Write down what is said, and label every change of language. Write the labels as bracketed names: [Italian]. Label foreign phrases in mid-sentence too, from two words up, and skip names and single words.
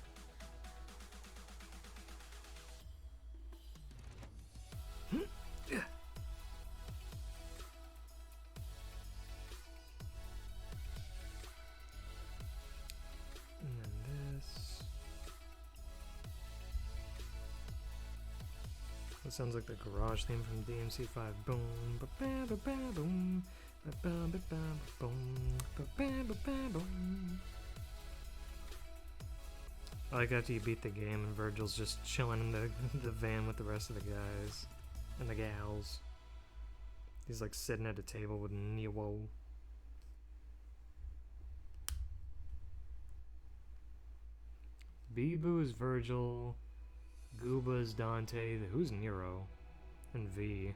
[English] And then this. That sounds like the garage theme from DMC5. Boom, ba ba ba ba boom, ba ba ba ba boom, ba ba ba ba boom. I like after you beat the game and Virgil's just chilling in the van with the rest of the guys and the gals. He's like sitting at a table with Neo. Bibu is Virgil, Gooba is Dante, who's Nero, and V.